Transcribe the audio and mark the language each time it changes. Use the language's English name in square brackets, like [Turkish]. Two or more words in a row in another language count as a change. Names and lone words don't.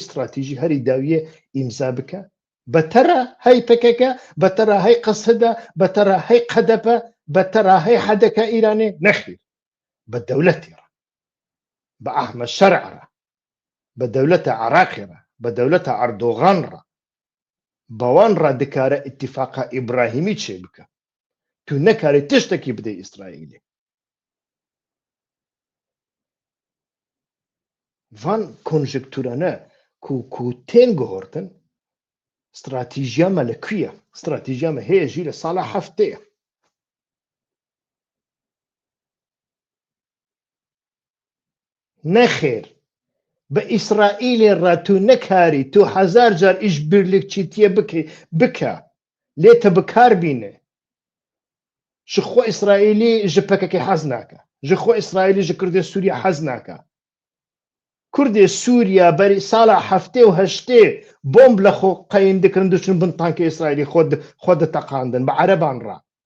[Kurdish] استراتیژی هەری داویە ئیمزا بکە بەتەرە هەی پەکەکە بەتەرە هەی قەسەدە بەتەرە هەی قەدەپە بەتەرە هەی حەدەکە ئیرانێ نەخیر بە دەولەتیڕە بە ئەحمە شەرعڕە بە دەولەتە عراقیڕە بە دەولەتە ئەردۆغانڕە بەوان ڕادکارە ئیتیفاقە ئیبراهیمی چێ بکە تو نەکاری تشتێکی بدەی ئیسرائیلێ van konjektûrane ku tên gihortin stratejiya me li ku ye stratejiya me heye jî li sala heftê ye nexêr bi İsraîlê re tu nekarî tu hezar car îşbirlikçîtiye bike lê te bikar bîne ji xwe İsraîlî ji PKK hez nake ji xwe İsraîlî ji Kurdê Sûriye hez nake Kurdê Sûriya berî sala heftê û heştê bomb li xwe qeyîn dikirin diçûn bin tankê İsraîlî xwe diteqandin bi ereban re